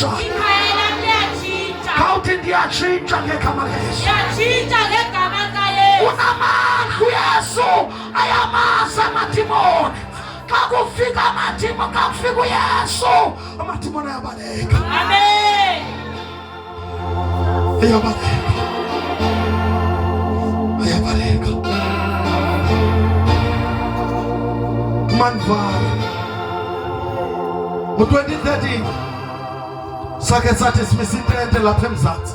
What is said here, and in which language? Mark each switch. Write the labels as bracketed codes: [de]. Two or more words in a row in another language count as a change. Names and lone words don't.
[zu] Ikhaya lami liyatshintsha. [xh] Kawuthi ndiyatshintsha ngegama likaYesu. Liyatshintsha ngegama likaYesu. Unamandla uYesu ayamasa amadimoni. Xa kufika amadimoni, xa kufika uYesu amadimoni ayabaleka. Amen. Ayabaleka. Ayabaleka. Manvara ngo-2013 sakhe sathi simisa itente lapha eMzantsi.